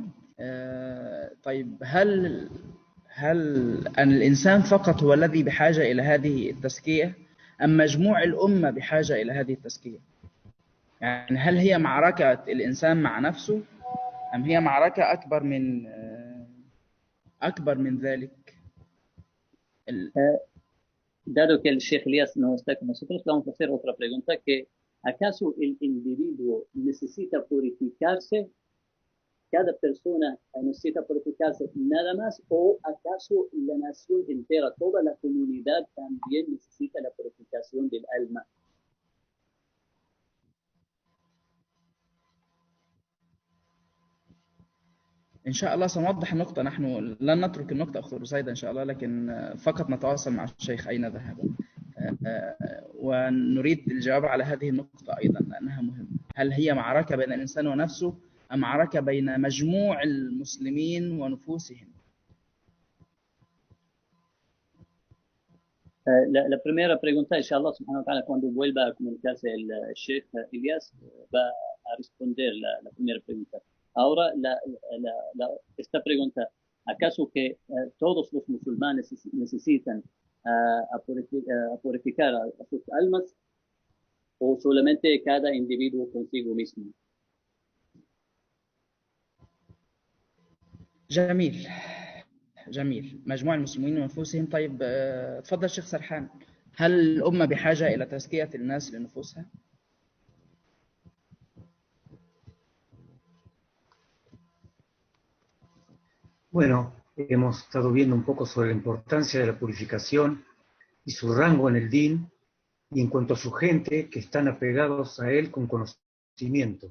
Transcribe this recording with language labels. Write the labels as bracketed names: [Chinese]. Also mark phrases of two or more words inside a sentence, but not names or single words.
[Arabic] طيب، هل أن الإنسان فقط هو الذي بحاجة إلى هذه التزكية أم مجموع الأمة بحاجة إلى هذه التزكية؟ يعني هل هي معركة الإنسان مع نفسه أم هي معركة أكبر من ذلك؟ [Spanish] Dado que el Sheikh Elias no está con nosotros, vamos a hacer otra pregunta: ¿acaso el individuo necesita purificarse? ¿Cada persona necesita purificarse nada más? ¿O acaso la nación entera, toda la comunidad también necesita la purificación del alma? [Arabic] إن شاء الله سنوضح النقطة. نحن لن نترك النقطة أخت رسيدة إن شاء الله، لكن فقط نتواصل مع الشيخ أين ذهب، ونريد الجواب على هذه النقطة أيضا لأنها مهمة. هل هي معركة بين الإنسان ونفسه أم معركة بين مجموع المسلمين ونفوسهم؟ [Spanish] La primera pregunta, [Arabic] إن شاء الله، سبحانه وتعالى, [Spanish] cuando vuelva a comunicarse el Sheikh Elias, va a responder la primera pregunta. Ahora, esta pregunta: ¿acaso que todos los musulmanes necesitan purificar a sus almas o solamente cada individuo consigo mismo? [Arabic] جميل. جميل. مجموع المسلمين من نفوسهم. طيب تفضل شيخ سرحان، هل الأمة بحاجة إلى تزكية الناس لنفوسها؟ [Spanish] Bueno, hemos estado viendo un poco sobre la importancia de la purificación y su rango en el din, y en cuanto a su gente que están apegados a él con conocimiento.